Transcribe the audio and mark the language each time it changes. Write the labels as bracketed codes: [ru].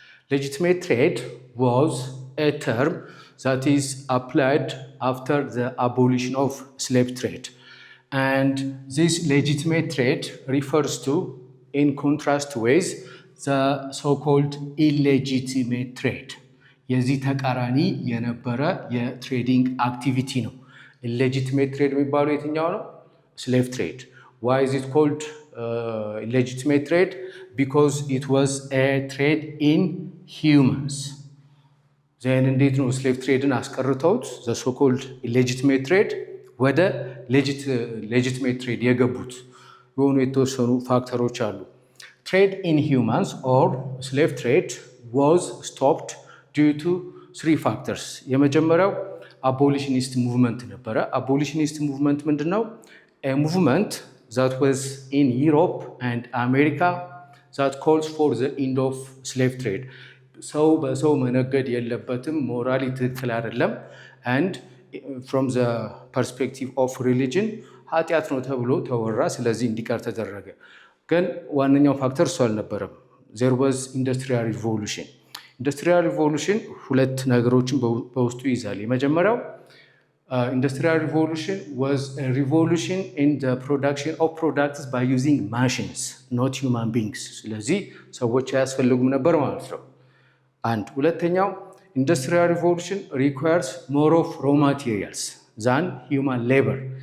[en] Legitimate trade was a term that is applied after the abolition of slave trade, and this legitimate trade refers to, in contrast with, the so-called illegitimate trade. [am] የዚህ ተቃራኒ የነበረ የትሬዲንግ አክቲቪቲ ነው። illegitimate trade የሚባለው የትኛው ነው? [en] slave trade. Why is it called illegitimate trade? Because it was a trade in humans. then [am] እንዴት ነው [en] slave tradeን [am] አስቀርተውት [en] the so-called illegitimate trade [am] ወደ [en] legitimate trade [am] የገቡት? የሆኑ የተወሰኑ ፋክተሮች አሉ። [en] trade in humans or slave trade was stopped due to three factors. [am] የመጀመሪያው abolitionist movement ነበረ። abolitionist movement ምንድን ነው? [en] a movement that was in Europe and America that calls for the end of slave trade. [am] ሰው በሰው መነገድ የለበትም፣ ሞራሊ ትክክል አይደለም፣ [en] and from the perspective of religion [am] ኃጢአት ነው ተብሎ ተወራ። ስለዚህ እንዲቀር ተደረገ። ግን ዋነኛው ፋክተር እሱ አልነበረም። [en] there was industrial revolution. industrial revolution [am] ሁለት ነገሮችን በውስጡ ይዛል። የመጀመሪያው [en] industrial revolution was a revolution in the production of products by using machines, not human beings. [am] ስለዚህ ሰዎች አያስፈልጉም ነበር ማለት ነው። አንድ ሁለተኛው [en] industrial revolution requires more of raw materials than human labor.